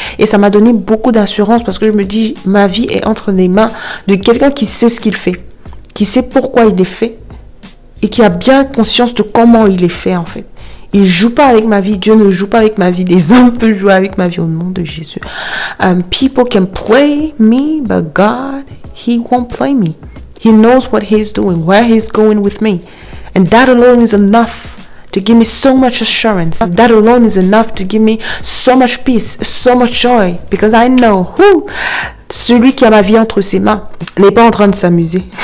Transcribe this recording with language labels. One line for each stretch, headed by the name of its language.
French: Et ça m'a donné beaucoup d'assurance parce que je me dis, ma vie est entre les mains de quelqu'un qui sait ce qu'il fait, qui sait pourquoi il est fait et qui a bien conscience de comment il est fait, en fait. Il joue pas avec ma vie. Dieu ne joue pas avec ma vie. Des hommes peuvent jouer avec ma vie au nom de Jésus.
English: People can play me, but God, He won't play me. He knows what He's doing, where He's going with me. And that alone is enough to give me so much assurance. That alone is enough to give me so much peace, so much joy. Because I know
French: celui qui a ma vie entre ses mains n'est pas en train de s'amuser.